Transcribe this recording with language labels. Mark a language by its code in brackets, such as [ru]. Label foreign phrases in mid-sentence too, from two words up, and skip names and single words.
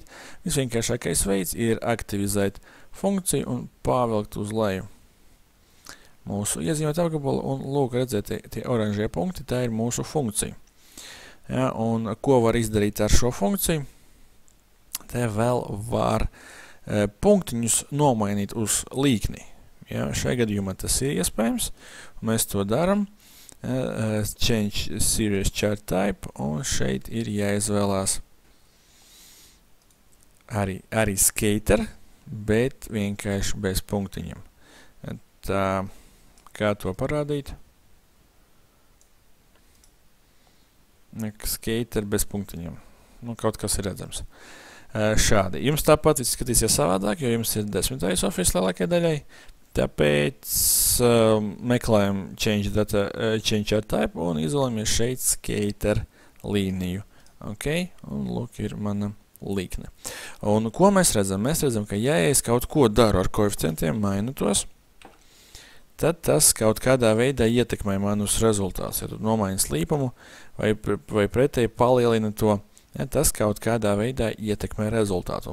[lv] Visvienkāršākais veids ir aktivizēt funkciju un pavilkt uz leju mūsu iezīmēt apgabalu, un lūk, redzēt, tie oranžie punkti, tā ir mūsu funkcija. Ja, un ko var izdarīt ar šo funkciju? Te vēl var punktiņus nomainīt uz līkni. Ja, šajā gadījumā tas ir iespējams, un mēs to daram. [en] Change series chart type, [lv] un šeit ir jāizvēlās arī skater, bet vienkārši bez punktiņiem. Tā, kā to parādīt? Skater bez punktiņiem. Nu, kaut kas ir redzams. Šādi. Jums tāpat izskatīsies savādāk, jo jums ir 10. Office lielākai daļai. Tāpēc meklējam [en] change chart type [lv] un izvēlamies šeit skater līniju. Ok? Un lūk ir mana līkne. Un ko mēs redzam? Mēs redzam, ka ja es kaut ko daru ar koeficientiem, mainu tos, tad tas kaut kādā veidā ietekmē manus rezultātus. Ja tu nomaini slīpumu vai pretēji palielina to, ja, tas kaut kādā veidā ietekmē rezultātu.